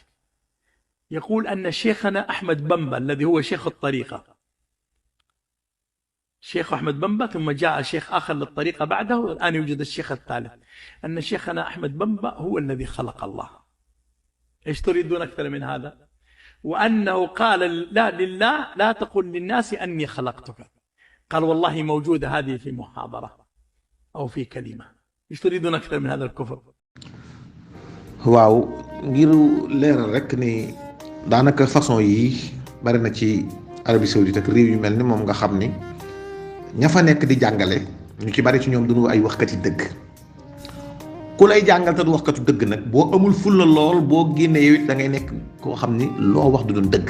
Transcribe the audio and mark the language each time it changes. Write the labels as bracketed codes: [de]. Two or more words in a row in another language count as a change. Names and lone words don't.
[ar] يقول أن شيخنا أحمد بمبا الذي هو شيخ الطريقة، شيخ أحمد بمبا ثم جاء شيخ آخر للطريقة بعده والآن يوجد الشيخ الثالث، أن شيخنا أحمد بمبا هو الذي خلق الله. إيش تريدون أكثر من هذا؟ وأنه قال لا لله لا تقل للناس أني خلقتك، قال والله موجودة هذه في محاضرة أو في كلمة. إيش تريدون أكثر من هذا الكفر؟ [wo] waaw ngir leeral rek ni daanaka façon yi bari na ci Arabie Saoudite ak réew yu mel ni moom nga xam ni ña fa nekk di jàngale ñu ci bari ci ñoom duñu ay waxkat yi dëgg. ku lay jàngal te du waxkatu dëgg nag boo amul fulla lool boo génnee yow it da ngay nekk koo xam ni loo wax du doon dëgg.